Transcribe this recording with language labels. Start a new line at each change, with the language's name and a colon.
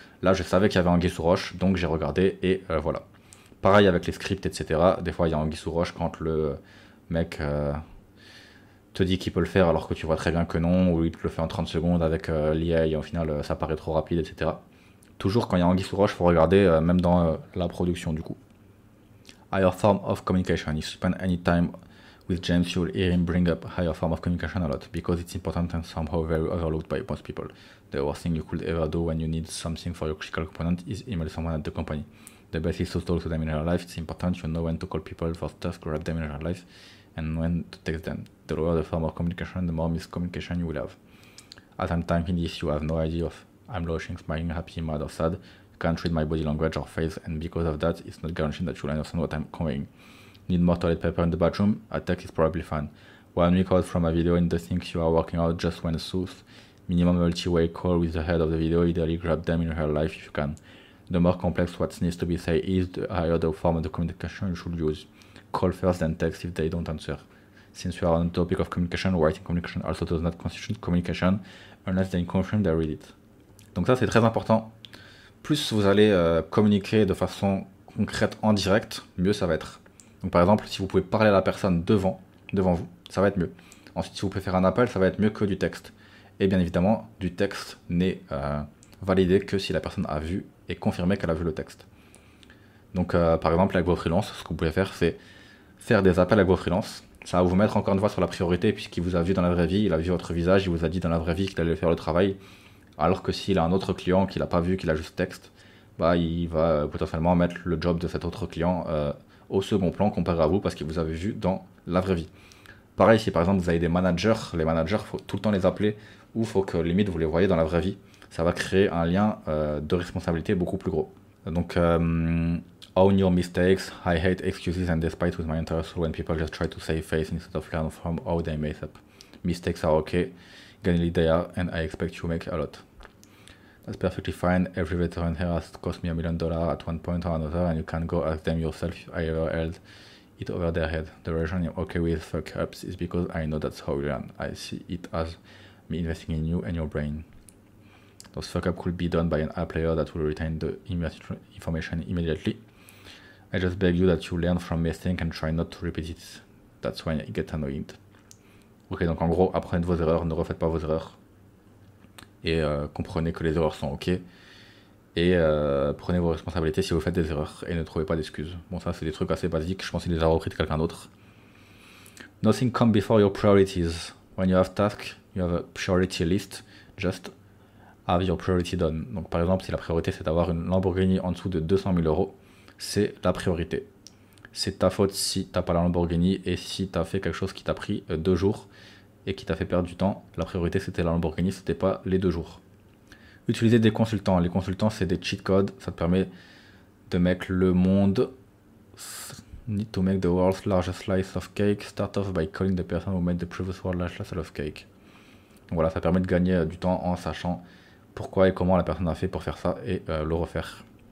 French: Là je savais qu'il y avait anguille sous roche, donc j'ai regardé et voilà. Pareil avec les scripts, etc. Des fois il y a anguille sous roche quand le mec te dit qu'il peut le faire alors que tu vois très bien que non, ou il te le fait en 30 secondes avec l'IA et au final ça paraît trop rapide, etc. Toujours quand il y a anguille sous roche, il faut regarder même dans la production du coup.
English: Higher form of communication. If you spend any time with James, you'll hear him bring up higher form of communication a lot, because it's important and somehow very overlooked by most people. The worst thing you could ever do when you need something for your critical component is email someone at the company. The best is to talk to them in real life. It's important you know when to call people for stuff, grab them in real life, and when to text them. The lower the form of communication, the more miscommunication you will have. As I'm typing this, you have no idea if I'm blushing, smiling, happy, mad, or sad. You can't read my body language or face, and because of that, it's not guaranteed that you'll understand what I'm conveying. Need more toilet paper in the bathroom? A text is probably fine. 1 week out from a video in the things you are working out just when soothed. Minimum multi-way call with the head of the video, ideally grab them in real life if you can. The more complex what needs to be said is, the higher the form of the communication you should use. Call first then text if they don't answer. Since we are on the topic of communication, writing communication also does not constitute communication unless they confirm they read it.
French: Donc ça c'est très important. Plus vous allez communiquer de façon concrète en direct, mieux ça va être. Donc par exemple, si vous pouvez parler à la personne devant vous, ça va être mieux. Ensuite, si vous pouvez faire un appel, ça va être mieux que du texte. Et bien évidemment, du texte n'est validé que si la personne a vu et confirmé qu'elle a vu le texte. Donc par exemple, avec vos freelances, ce que vous pouvez faire, c'est faire des appels avec vos freelances. Ça va vous mettre encore une fois sur la priorité, puisqu'il vous a vu dans la vraie vie, il a vu votre visage, il vous a dit dans la vraie vie qu'il allait faire le travail. Alors que s'il a un autre client qu'il n'a pas vu, qu'il a juste texte, il va potentiellement mettre le job de cet autre client au second plan comparé à vous parce qu'il vous avez vu dans la vraie vie. Pareil, si par exemple vous avez des managers, les managers, il faut tout le temps les appeler ou il faut que limite vous les voyez dans la vraie vie. Ça va créer un lien de responsabilité beaucoup plus gros. Donc,
English: own your mistakes. I hate excuses and despite with my interest when people just try to save face instead of learn from how they mess up. Mistakes are okay, generally they are, and I expect you make a lot. That's perfectly fine. Every veteran here has cost me $1 million at one point or another, and you can go ask them yourself if I ever held it over their head. The reason I'm okay with fuck ups is because I know that's how you learn. I see it as me investing in you and your brain. Those fuck ups could be done by an app player that will retain the information immediately. I just beg you that you learn from mistake and try not to repeat it. That's when it gets annoying.
French: Ok, donc en gros, apprenez de vos erreurs, ne refaites pas vos erreurs. Et comprenez que les erreurs sont ok. Et prenez vos responsabilités si vous faites des erreurs et ne trouvez pas d'excuses. Bon, ça, c'est des trucs assez basiques. Je pense qu'il les a repris de quelqu'un d'autre.
English: Nothing comes before your priorities. When you have tasks, you have a priority list. Just have your priority done.
French: Donc, par exemple, si la priorité c'est d'avoir une Lamborghini en dessous de 200 000 euros, c'est la priorité. C'est ta faute si t'as pas la Lamborghini et si t'as fait quelque chose qui t'a pris 2 jours et qui t'a fait perdre du temps. La priorité c'était la Lamborghini, c'était pas les 2 jours. Utiliser des consultants. Les consultants c'est des cheat codes, ça te permet de mettre le monde.
English: Need to make the world's largest slice of cake. Start off by calling the person who made the previous world's largest slice of cake.
French: Donc voilà, ça permet de gagner du temps en sachant pourquoi et comment la personne a fait pour faire ça et le refaire.